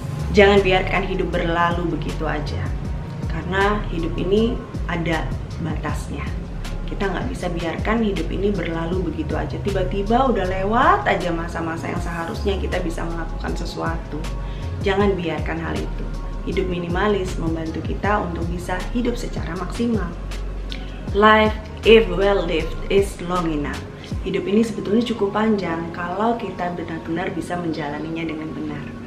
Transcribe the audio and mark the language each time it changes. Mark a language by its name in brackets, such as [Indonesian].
[Indonesian] Jangan biarkan hidup berlalu begitu aja, karena hidup ini ada batasnya. Kita nggak bisa biarkan hidup ini berlalu begitu aja. Tiba-tiba udah lewat aja masa-masa yang seharusnya kita bisa melakukan sesuatu. Jangan biarkan hal itu. Hidup minimalis membantu kita untuk bisa hidup secara maksimal. [English] Life, if well lived, is long enough. [Indonesian] Hidup ini sebetulnya cukup panjang kalau kita benar-benar bisa menjalaninya dengan benar.